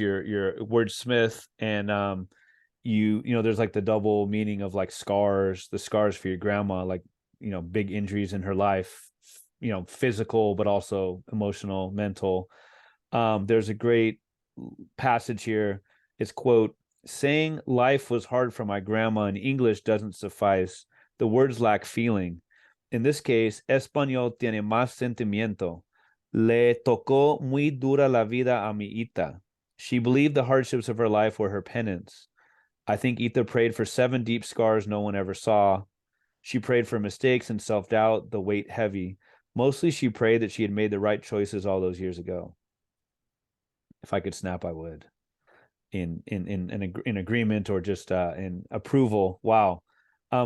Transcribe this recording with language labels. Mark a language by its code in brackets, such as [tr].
[en] You're a wordsmith, and there's like the double meaning of like scars, the scars for your grandma, like big injuries in her life, physical, but also emotional, mental. There's a great passage here. It's quote, saying life was hard for my grandma in English doesn't suffice. The words lack feeling. In this case, [es] español tiene más sentimiento. Le tocó muy dura la vida a mi Ita. [en] She believed the hardships of her life were her penance. I think Ita prayed for 7 deep scars no one ever saw. She prayed for mistakes and self doubt, the weight heavy. Mostly she prayed that she had made the right choices all those years ago. If I could snap, I would. In agreement or just in approval. Wow.